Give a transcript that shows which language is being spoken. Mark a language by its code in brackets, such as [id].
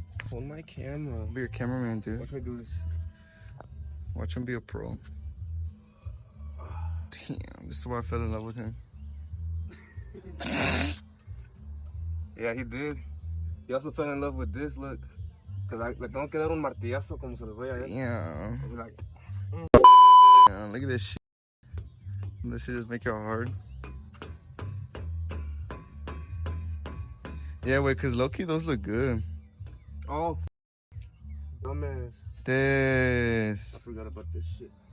[en] Hold my camera. Be a cameraman, dude. Watch me do this. Watch him be a pro. Damn, this is why I fell in love with him. Yeah, he did. He also fell in love with this. Look, cause [es] le tengo que dar un martillazo como se los voy a ver. [en] Damn. I'll be like, Damn, look at this shit. This shit just make it hard. Yeah, wait, cause low-key, those look good. oh, dumbass. This. I forgot about this shit.